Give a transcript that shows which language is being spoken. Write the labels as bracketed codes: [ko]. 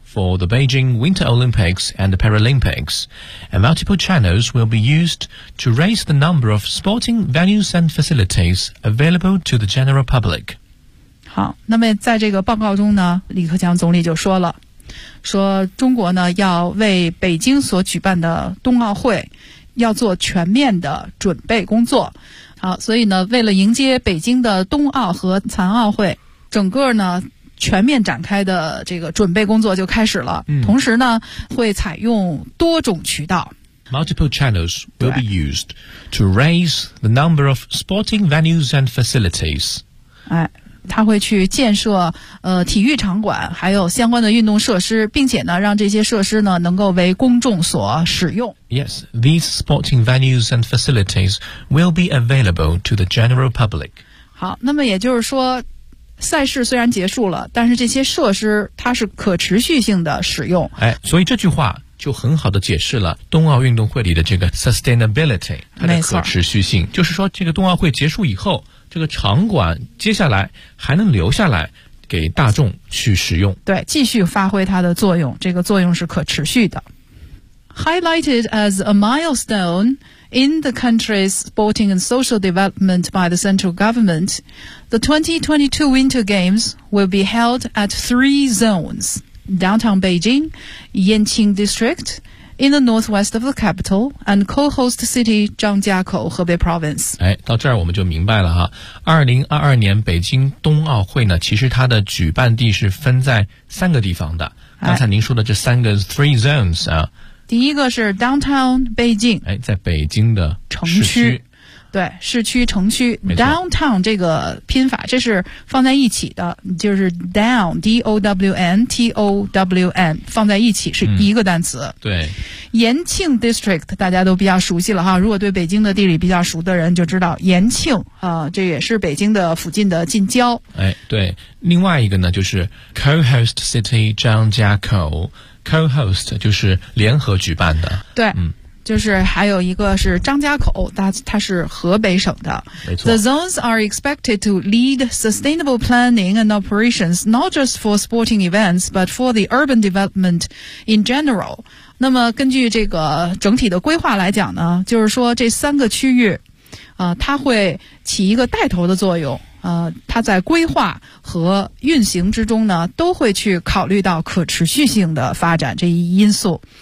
[en] For the Beijing Winter Olympics and the Paralympics, and multiple channels will be used to raise the number of sporting venues and facilities available to the general public. [zh] 好，那么在这个报告中呢，李克强总理就说了，说中国呢要为北京所举办的冬奥会要做全面的准备工作。好，所以呢，为了迎接北京的冬奥和残奥会，整个呢。全面展开的这个准备工作就开始了、同时呢会采用多种渠道 [en] Multiple channels will be used to raise the number of sporting venues and facilities、 [zh] 哎、他会去建设体育场馆还有相关的运动设施，并且呢让这些设施呢能够为公众所使用。 [en] Yes, these sporting venues and facilities will be available to the general public. [zh] 好，那么也就是说赛事虽然结束了，但是这些设施它是可持续性的使用。哎，所以这句话就很好的解释了冬奥运动会里的这个 sustainability, 它的可持续性。就是说这个冬奥会结束以后，这个场馆接下来还能留下来给大众去使用。对，继续发挥它的作用，这个作用是可持续的。 [en] Highlighted as a milestone in the country's sporting and social development by the central government, the 2022 Winter Games will be held at three zones, downtown Beijing, Yanqing District, in the northwest of the capital, and co-host city Zhangjiakou, Hebei Province. [zh] 哎，到这儿我们就明白了哈。2022年北京冬奥会呢，其实它的举办地是分在三个地方的。刚才您说的这三个 [en] three zones [zh] 啊。第一个是 downtown 北京，哎，在北京的城区，对，市区城区 downtown 这个拼法，这是放在一起的，就是 down d o w n t o w n 放在一起是一个单词。对，延庆 district 大家都比较熟悉了哈，如果对北京的地理比较熟的人就知道延庆啊、这也是北京的附近的近郊。哎，对，另外一个呢就是 co-host city 张家口。 Co-host 就是联合举办的，对，就是还有一个是张家口，它是河北省的，没错。 [en] The zones are expected to lead sustainable planning and operations, not just for sporting events, but for the urban development in general. [zh] 那么根据这个整体的规划来讲呢，就是说这三个区域，它会起一个带头的作用。它在规划和运行之中呢，都会去考虑到可持续性的发展这一因素。